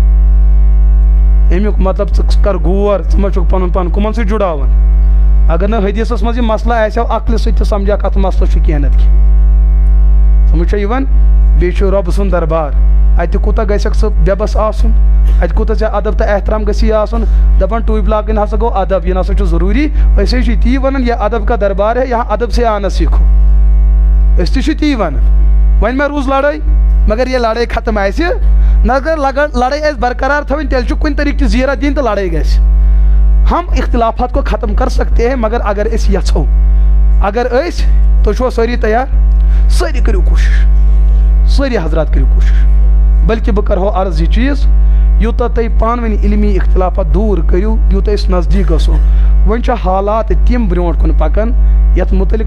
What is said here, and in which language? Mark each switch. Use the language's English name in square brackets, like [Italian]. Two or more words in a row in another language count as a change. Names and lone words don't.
[Kashmiri] امیُک مطلب ژٕ کر غور ژٕ ما چھُکھ پنُن پان کٕمن سۭتۍ جُڑاوان اگر نہٕ حدیثس منٛز یہِ مسلہٕ آسہِ ہا عقلہِ سۭتۍ تہِ سمجھاکھ اتھ مسلہٕ چھُ کینٛہہ نتہٕ کینٛہہ سمجھ چھا یِوان بیٚیہِ چھُ رۄبہٕ سُنٛد دربار اتہِ کوٗتاہ گژھکھ ژٕ بے بس آسُن اتہِ کوٗتاہ ژےٚ ادب تہٕ احترام گژھی آسُن دپان ٹوٗپۍ لاگٕنۍ ہسا گوٚو ادب یہِ نسا چھُ ضروٗری أسۍ ہے چھِ تی ونان [Urdu] یہ ادب کا دربار ہے یہاں ادب سے آنا سیٖکھو [Kashmiri] أسۍ تہِ چھِ تی ونان وۄنۍ ما روٗز لڑٲے مگر ییٚلہِ لڑٲے ختم آسہِ نہ اگر لڑٲے آسہِ برقرار تھاوٕنۍ تیٚلہِ چھُ کُنہِ طریٖقہٕ چہِ زیٖرا دِنۍ تہٕ لڑٲے گژھِ [Urdu] ہم اختلافات کو ختم کر سکتے ہیں [Kashmiri] مگر اگر أسۍ یژھو اگر أسۍ تُہۍ چھُوا سٲری تیار سٲری کٔرِو کوٗشِش سٲری حضرات کٔرِو کوٗشِش بلکہِ بہٕ کرہو عرض یہِ چیٖز یوٗتاہ تُہۍ پانہٕ ؤنۍ علمی اختلافات دوٗر کٔرِو یوٗتاہ أسۍ نزدیٖک گژھو وۄنۍ چھِ حالات تِم برونٛٹھ کُن پکان یتھ متعلق